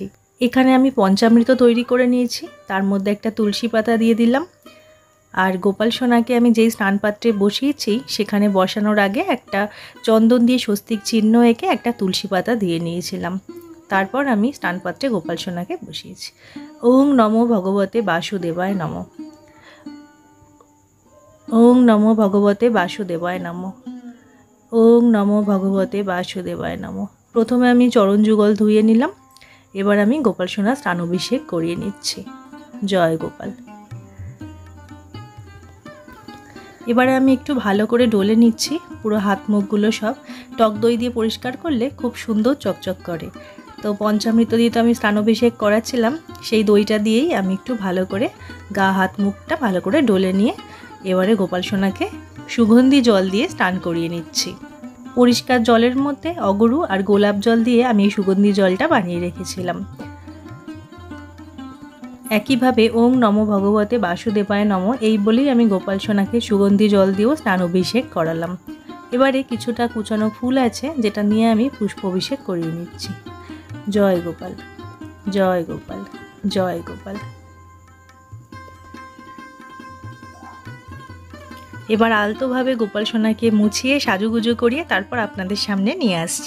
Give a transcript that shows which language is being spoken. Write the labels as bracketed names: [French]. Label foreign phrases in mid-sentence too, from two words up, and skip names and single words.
[Bangla] এখানে আমি পঞ্চামৃত তৈরি করে নিয়েছি, তার মধ্যে একটা তুলসী পাতা দিয়ে দিলাম। আর গোপাল সোনাকে আমি যেই স্নান পাত্রে বসিয়েছি সেখানে বসানোর আগে একটা চন্দন দিয়ে স্বস্তিক চিহ্ন এঁকে একটা তুলসী পাতা দিয়ে নিয়েছিলাম। তারপর আমি স্নানপাত্রে গোপাল সোনাকে বসিয়েছি। [Sanskrit] ওং নমো ভগবতে বাসুদেবায় নমঃ। ওং নমো ভগবতে বাসুদেবায় নমঃ। ওং নমো ভগবতে বাসুদেবায় নমঃ। [Bangla] প্রথমে আমি চরণ যুগল ধুয়ে নিলাম। এবার আমি গোপাল সোনার স্নানাভিষেক করিয়ে নিচ্ছি। জয় গোপাল। এবারে আমি একটু ভালো করে ডলে নিচ্ছি। পুরো হাত মুখগুলো সব টক দই দিয়ে পরিষ্কার করলে খুব সুন্দর চকচক করে। তো পঞ্চামৃত দিয়ে তো আমি স্নানাভিষেক করাচ্ছিলাম, সেই দইটা দিয়েই আমি একটু ভালো করে গা হাত মুখটা ভালো করে ডলে নিয়ে এবারে গোপাল সোনাকে সুগন্ধি জল দিয়ে স্নান করিয়ে নিচ্ছি। পরিষ্কার জলের মধ্যে অগরু আর গোলাপ জল দিয়ে আমি এই সুগন্ধি জলটা বানিয়ে রেখেছিলাম। একইভাবে [Sanskrit] ওং নমো ভগবতে বাসুদেবায় নমঃ [Bangla] এই বলেই আমি গোপাল সোনাকে সুগন্ধি জল দিয়েও স্নানাভিষেক করালাম। এবারে কিছুটা কুচানো ফুল আছে যেটা নিয়ে আমি পুষ্পাভিষেক করিয়ে নিচ্ছি। জয় গোপাল, জয় গোপাল, জয় গোপাল। এবার আলতোভাবে গোপাল সোনাকে মুছিয়ে সাজুগুজু করিয়ে তারপর আপনাদের সামনে নিয়ে আসছি।